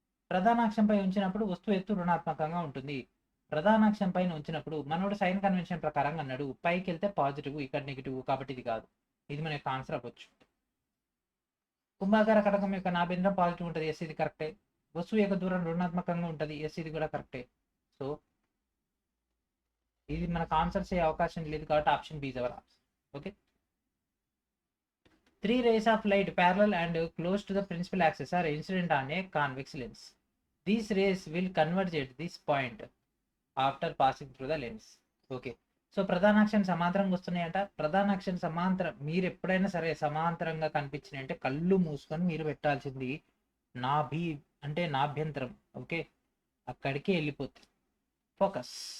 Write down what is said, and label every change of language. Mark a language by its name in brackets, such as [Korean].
[Telugu] ప్రధానాక్షంపై ఉంచినప్పుడు వస్తువు ఎత్తు రుణాత్మకంగా ఉంటుంది. ప్రధానాక్షం పైన ఉంచినప్పుడు మనోడు సైన్ కన్వెన్షన్ ప్రకారంగా అన్నాడు, పైకి వెళ్తే పాజిటివ్, ఇక్కడ నెగిటివ్, కాబట్టి ఇది కాదు. ఇది మన యొక్క ఆన్సర్ అవ్వచ్చు. కుంభాకార కటకం యొక్క నాభ్యంతరం పాజిటివ్ ఉంటుంది, ఎస్ ఇది కరెక్టే. వస్తువు యొక్క దూరం రుణాత్మకంగా ఉంటుంది, ఎస్ ఇది కూడా కరెక్టే. సో ఇది మనకు ఆన్సర్స్ అయ్యే అవకాశం లేదు కాబట్టి [English] Option B is our answer. Okay. 3 rays of light parallel and close to the principal axis are incident on a convex lens. These rays will converge at this point after passing through the lens. [Telugu] Okay. So ప్రధానాక్షం సమాంతరంగా వస్తున్నాయంట. ప్రధానాక్షం సమాంతరం మీరు ఎప్పుడైనా సరే సమాంతరంగా కనిపించినాయి అంటే కళ్ళు మూసుకొని మీరు పెట్టాల్సింది నాభి అంటే నాభ్యంతరం. ఓకే, అక్కడికి వెళ్ళిపోతుంది ఫోకస్.